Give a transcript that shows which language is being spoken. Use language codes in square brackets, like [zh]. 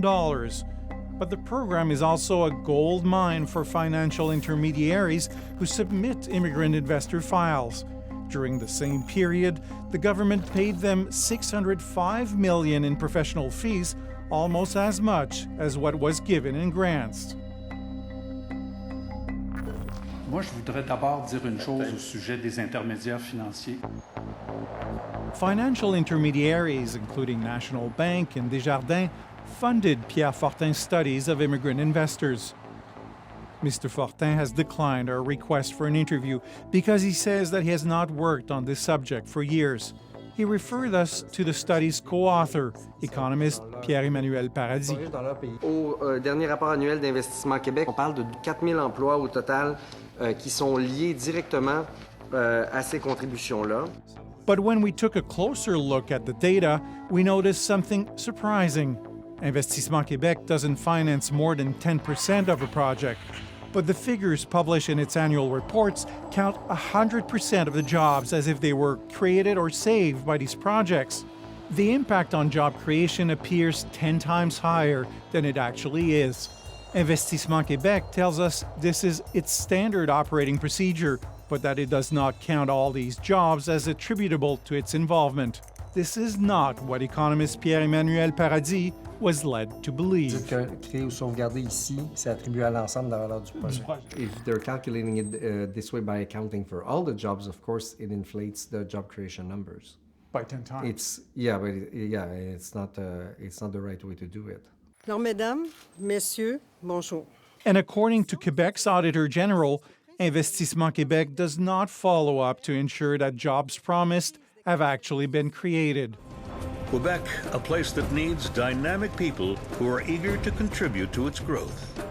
[en] But the program is also a gold mine for financial intermediaries who submit immigrant investor files. During the same period, the government paid them $605 million in professional fees, almost as much as what was given in grants. [fr] Moi, je voudrais d'abord dire une chose au sujet des intermédiaires financiers. [en] Financial intermediaries, including National Bank and Desjardins, funded Pierre Fortin's studies of immigrant investors. Mr. Fortin has declined our request for an interview because he says that he has not worked on this subject for years. He referred us to the study's co-author, economist Pierre-Emmanuel Paradis. [fr] Au dernier rapport annuel d'Investissement Québec, on parle de 4000 emplois au total qui sont liés directement à ces contributions-là. [en] But when we took a closer look at the data, we noticed something surprising. Investissement Québec doesn't finance more than 10% of a project, but the figures published in its annual reports count 100% of the jobs as if they were created or saved by these projects. The impact on job creation appears 10 times higher than it actually is. Investissement Québec tells us this is its standard operating procedure, but that it does not count all these jobs as attributable to its involvement. This is not what economist Pierre-Emmanuel Paradis was led to believe. [fr] Créer ou sauvegarder ici, c'est attribué à l'ensemble de la valeur du projet. [en] If they're calculating it this way by accounting for all the jobs, of course, it inflates the job creation numbers. By 10 times. It's not the right way to do it. [fr] Alors, mesdames, messieurs, bonjour. [en] And according to Quebec's Auditor General, Investissement Québec does not follow up to ensure that jobs promised have actually been created. Quebec, a place that needs dynamic people who are eager to contribute to its growth.